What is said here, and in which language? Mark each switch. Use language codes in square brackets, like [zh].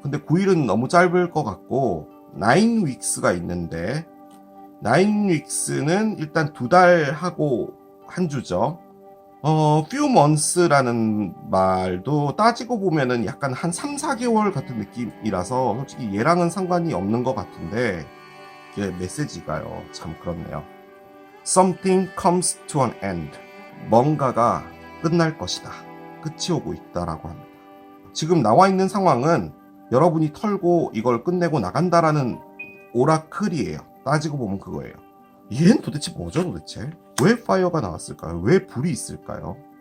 [ko] 근데 9일은 너무 짧을 것 같고 9weeks가 있는데 9weeks는 일단 2달 하고 한 주죠. few months라는 말도 따지고 보면은 약간 한 3, 4개월 같은 느낌이라서 솔직히 얘랑은 상관이 없는 것 같은데 이게 메시지가요, 참 그렇네요. [en] Something comes to an end. [ko] 뭔가가 끝날 것이다. 끝이 오고 있다라고 합니다. 지금 나와 있는 상황은 여러분이 털고 이걸 끝내고 나간다라는 오라클이에요. 따지고 보면 그거예요. 얘는 도대체 뭐죠 도대체? 왜 파이어가 나왔을까요? 왜 불이 있을까요?